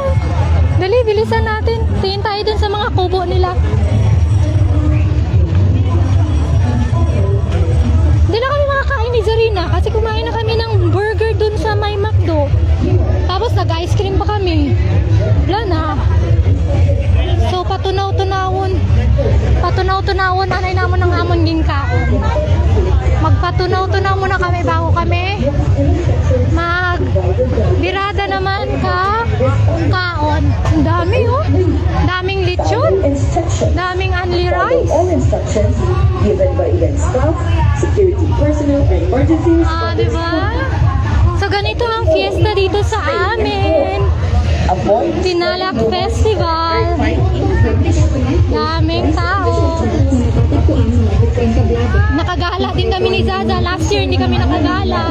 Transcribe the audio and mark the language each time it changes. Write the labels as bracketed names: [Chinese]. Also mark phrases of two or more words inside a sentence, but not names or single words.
[Filipino] Dali, bilisan natin. Tingin tayo dun sa mga kubo nila. Hindi na kami makakain ni Zarina kasi kumain na kami ng burger dun sa may McDo. Tapos nag-ice cream pa kami. Wala na. [Hiligaynon] So patunaw-tunawon. Patunaw-tunawon anay namon ng amon ging kaon. [Filipino] Magpatunaw-tunaw muna kami bago kami magbirada naman kaon. Ang dami oh. Daming lechon. Daming unli rice. [English] All instructions given by event staff, security personnel, and emergency [Filipino] Diba? So ganito ang fiesta dito sa amin. Tinalak Festival. Daming tao. Nakagala din kami ni Zaza. [English] Last year [Filipino] hindi kami nakagala.